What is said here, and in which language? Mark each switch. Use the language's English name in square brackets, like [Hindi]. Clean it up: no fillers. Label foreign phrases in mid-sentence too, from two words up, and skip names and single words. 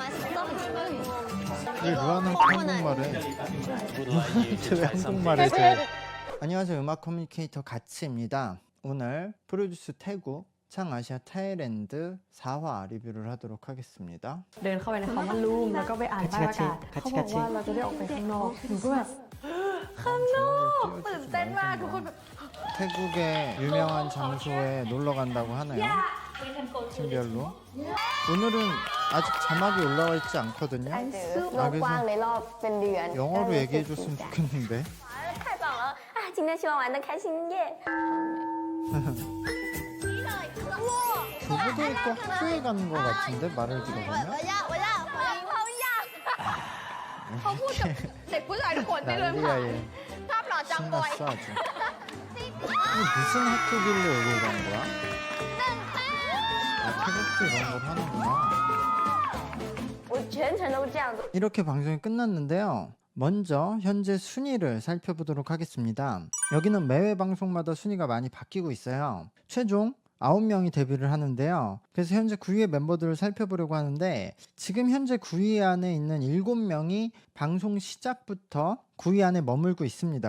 [Korean] 왜 루아는 한국말을 왜 한국말을 안녕하세요. 음악 커뮤니케이터 가치입니다. 오늘 프로듀스 태국 창아시아 타일랜드 4화 리뷰를 하도록 하겠습니다. [Thai] เดินเข้าไปในคอมมอนรูมแล้วก็ไปอ่านป้ายประกาศเขาบอกว่าเราจะได้ออกไปข้างนอกหนูก็แบบข้างนอกตื่นเต้นมากทุกคนแบบ [Korean] 태국의 유명한 장소에 놀러 간다고 하네요. 팀별로. 오늘은 아직 자막이 올라와 있지 않거든요. 그래서 영어로 얘기해 줬으면 좋겠는데. [Chinese] 太棒了啊！今天希望玩得开心耶！ [Korean] 교부도 있고 학교에 가는 것 같은데 말을 들어보면. [Thai] เขาพูดกับเด็กผู้ชายทุกคนได้เลยค่ะ [Korean] 난리야 얘. [Thai] ภาพหล่อจังบอย [Korean] 신났어 아주. 이게 무슨 학교길래 여기 간 거야? 아, 태국도 이런 걸 하는구나. [Chinese] 我全程都这样子。 [Korean] 이렇게 방송이 끝났는데요. 먼저 현재 순위를 살펴보도록 하겠습니다. 여기는 매회 방송마다 순위가 많이 바뀌고 있어요. 최종 9명이 데뷔를 하는데요. 그래서 현재 9위의 멤버들을 살펴보려고 하는데 지금 현재 9위 안에 있는 7명이 방송 시작부터 9위 안에 머물고 있습니다.